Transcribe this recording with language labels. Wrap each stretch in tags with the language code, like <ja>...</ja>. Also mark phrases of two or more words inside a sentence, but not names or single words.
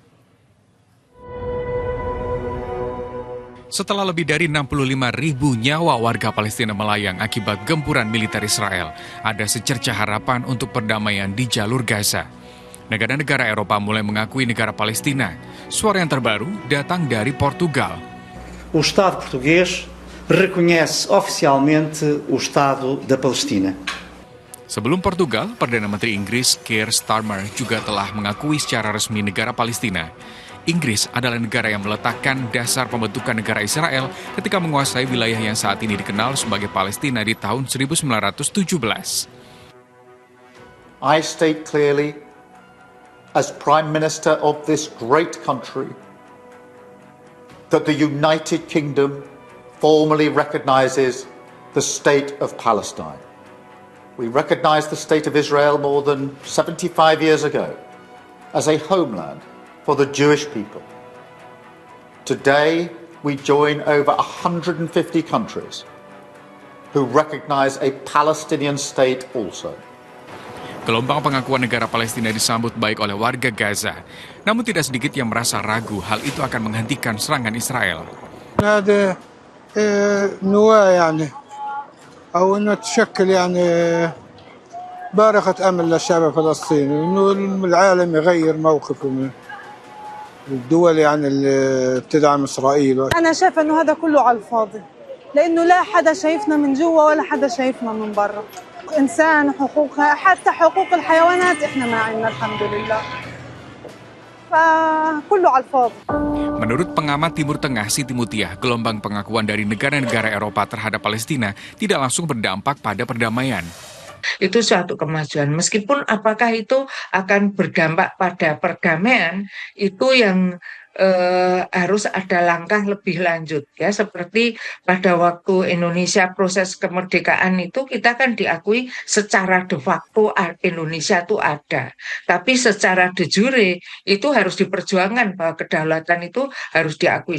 <id>Setelah lebih dari 65.000 nyawa warga Palestina melayang akibat gempuran militer Israel, ada secercah harapan untuk perdamaian di jalur Gaza. Negara-negara Eropa mulai mengakui negara Palestina. Suara yang terbaru datang dari Portugal.</id> <pt>O Estado português reconhece oficialmente o Estado da Palestina.</pt> <id>Sebelum Portugal, Perdana Menteri Inggris Keir Starmer juga telah mengakui secara resmi negara Palestina. Inggris adalah negara yang meletakkan dasar pembentukan negara Israel ketika menguasai wilayah yang saat ini dikenal sebagai Palestina di tahun 1917.</id> <en>I state clearly, as Prime Minister of this great country, that the United Kingdom formally recognises the State of Palestine. We recognised the State of Israel more than 75 years ago as a homeland for the Jewish people. Today, we join over 150 countries who recognise a Palestinian state also.</en> <id>Gelombang pengakuan negara Palestina disambut baik oleh warga Gaza. Namun tidak sedikit yang merasa ragu hal itu akan menghentikan serangan Israel.</id> <ar>هذا نواة يعني أو إنه تشكل يعني بارقة أمل للشعب الفلسطيني إنه العالم يغير موقفه من الدول يعني اللي بتدعم إسرائيل. أنا شايفة إنه هذا كله على الفاضي لأنه لا حدا شايفنا من جوا ولا حدا شايفنا من برا. إنسان حقوقها حتى حقوق الحيوانات إحنا ما عندنا الحمد لله. فكله على الفاضي.</ar> <id>Menurut pengamat Timur Tengah Siti Mutiah, gelombang pengakuan dari negara-negara Eropa terhadap Palestina tidak langsung berdampak pada perdamaian. Itu suatu kemajuan. Meskipun apakah itu akan berdampak pada perdamaian, itu yang harus ada langkah lebih lanjut ya, seperti pada waktu Indonesia proses kemerdekaan itu kita kan diakui secara</id> <la>de facto</la> <id>Indonesia itu ada, tapi secara</id> <la>de jure</la> <id>itu harus diperjuangkan bahwa kedaulatan itu harus diakui.</id>